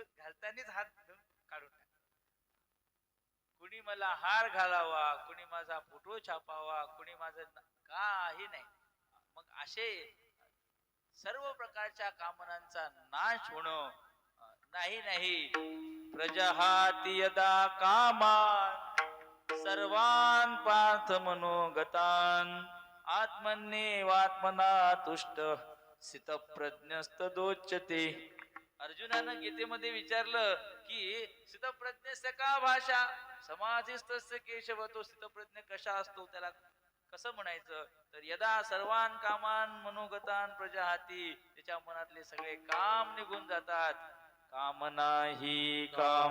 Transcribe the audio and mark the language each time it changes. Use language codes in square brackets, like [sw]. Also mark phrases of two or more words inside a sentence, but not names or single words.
[mr] घालतानाच हात काढून टाक. कुणी मला हार घालावा, कुणी माझा फोटो छापावा, कुणी माझं काही नाही. मग असे सर्व प्रकारच्या कामनांचा नाश होणं नाही. [sa] प्रजहाती यदा कामान सर्वान पार्थ मनोगतान आत्मन्येवात्मना तुष्ट स्थितप्रज्ञस्तदोच्यते. [mr] अर्जुनानं गीतेमध्ये विचारलं की [sa] स्थितप्रज्ञस्य का भाषा, समाधिस्तस्य केशव, [mr] तो स्थितप्रज्ञ कशा असतो, त्याला कसं म्हणायचं? [sa] तर यदा सर्वान कामान मनोगतान प्रजाहाती, [mr] त्याच्या मनातले सगळे काम निघून जातात. काम नाही काम